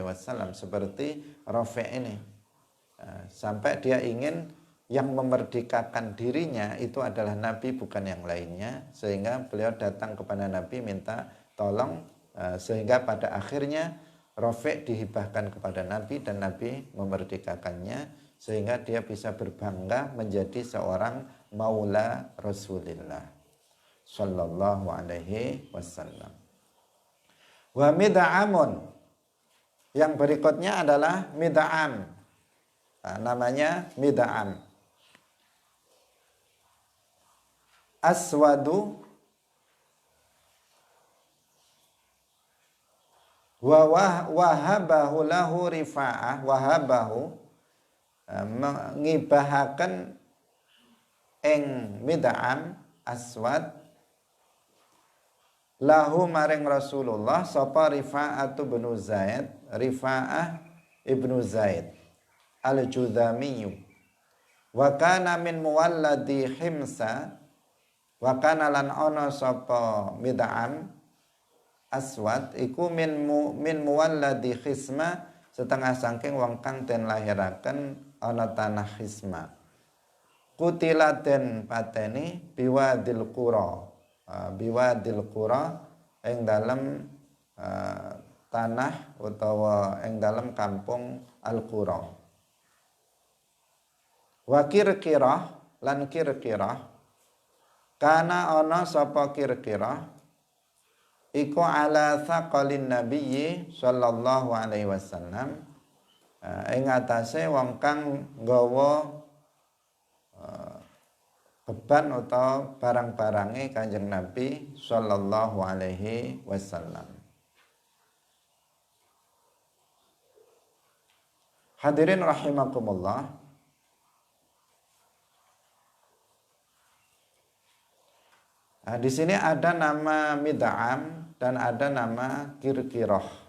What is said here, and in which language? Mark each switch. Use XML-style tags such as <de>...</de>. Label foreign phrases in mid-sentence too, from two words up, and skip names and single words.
<id>Wasallam seperti Rafi' ini, sampai dia ingin yang memerdekakan dirinya itu adalah Nabi bukan yang lainnya, sehingga beliau datang kepada Nabi minta tolong, sehingga pada akhirnya Rafi' dihibahkan kepada Nabi dan Nabi memerdekakannya, sehingga dia bisa berbangga menjadi seorang maula Rasulullah</id> <ar>صلى الله عليه وسلم.</ar> <id>Wa mid'amun, yang berikutnya adalah mid'am.</id> <jv>Namanya mid'am.</jv> <ar>أسود وهبه له رفاعة,</ar> <jv>wahabahu mengibahaken ing mid'am</jv> <ar>أسود له</ar> <jv>maring Rasulullah sapa Rifa'atu bin Zaid, Rifa'ah ibnu Zaid al-Judhamiyu,</jv> <ar>وكان من مولدي حمص وكان</ar> <jv>lan ana sapa mid'am aswad iku</jv> <ar>من مولدي خسما,</ar> <jv>setengah saking wong kang den lahiraken ana tanah Khisma. Kutila den pateni</jv> <ar>بوادي القرى, بوادي القرى</ar> <jv>ing dalem tanah utawa ing dalem kampung Al-Qura. Wa Kirkirah lan Kirkirah, kana ana sapa Kirkirah iku</jv> <ar>على ثقل النبي صلى الله عليه وسلم,</ar> <jv>ing atase wong kang nggawa beban atau barang-barange Kanjeng Nabi</jv> <ar>صلى الله عليه وسلم. حاضرين رحمكم الله,</ar> <id>di sini ada nama mid'am dan ada nama Kirkirah.</id>